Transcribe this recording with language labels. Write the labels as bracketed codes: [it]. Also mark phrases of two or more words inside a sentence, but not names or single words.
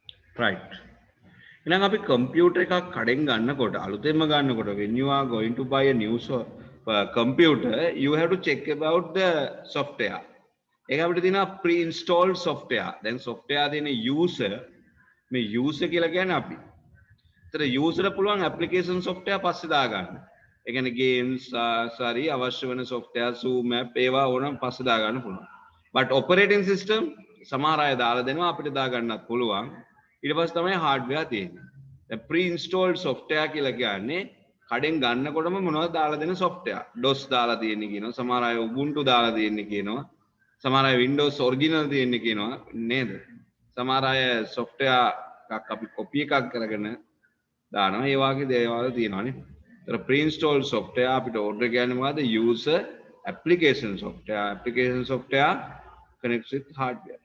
[en] right. [si] එහෙනම් අපි කම්පියුටර් එකක් කඩෙන් ගන්නකොට අලුතෙන්ම ගන්නකොට [en] when you are going to buy a new computer you have to check about the software. [si] ඒක අපිට තියෙනවා [en] pre-installed software. [si] දැන් software දෙන user මේ user කියලා කියන්නේ අපි. ඒතර user පුළුවන් [en] application software [si] පස්සේ දාගන්න. ඒ කියන්නේ games සාරි අවශ්‍ය වෙන [en] software zoom app [si] ඒවා ඕනම් පස්සේ දාගන්න පුළුවන්. but [en] operating system [si] සමහර අය දාලා දෙනවා අපිට දාගන්නත් පුළුවන්. ඊට පස්සේ තමයි hardware තියෙන්නේ. දැන් [en] pre-installed software [si] කියලා කියන්නේ කඩෙන් ගන්නකොටම මොනවද දාලා දෙන software. DOS දාලා තියෙන්නේ කියනවා. සමහර අය Ubuntu දාලා තියෙන්නේ කියනවා. සමහර අය Windows original තියෙන්නේ කියනවා නේද? සමහර අය software එකක් අපි copy එකක් කරගෙන දානවා. ඒ වගේ දේවල් තියෙනවානේ. ඒතර [en] pre-installed software [si] අපිට order කියන්නේ මොකද්ද? [en] user application software. Application software connects with hardware.